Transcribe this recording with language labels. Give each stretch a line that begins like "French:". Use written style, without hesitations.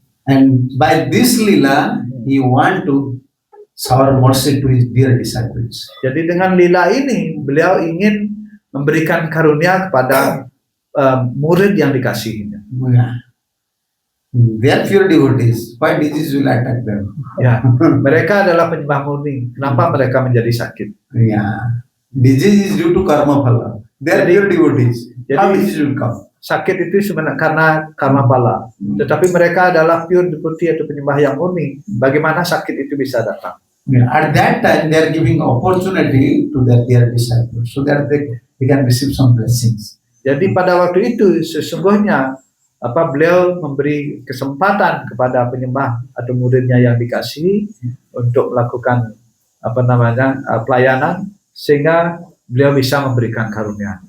English: And by this lila, he want to shower mercy to his dear disciples.
Indonesian: Jadi dengan lila ini beliau ingin memberikan karunia kepada murid yang dikasihinya.
English: Yeah. They are pure devotees. Why disease will attack them?
Indonesian: Ya, mereka adalah penyembah murni. Kenapa mereka menjadi sakit?
English: Yeah. Disease is due to karma phala. They are pure devotees. How disease will come?
Indonesian: Sakit itu sebenarnya karena karma phala. Tetapi mereka adalah
English: pure devotee
Indonesian: atau penyembah yang murni. Bagaimana sakit itu bisa datang?
English: Yeah. At that time, they are giving opportunity to their dear disciples so that they can receive some blessings.
Indonesian: Jadi pada waktu itu sesungguhnya beliau memberi kesempatan kepada penyembah atau muridnya yang dikasihi untuk melakukan pelayanan sehingga beliau bisa memberikan karunia.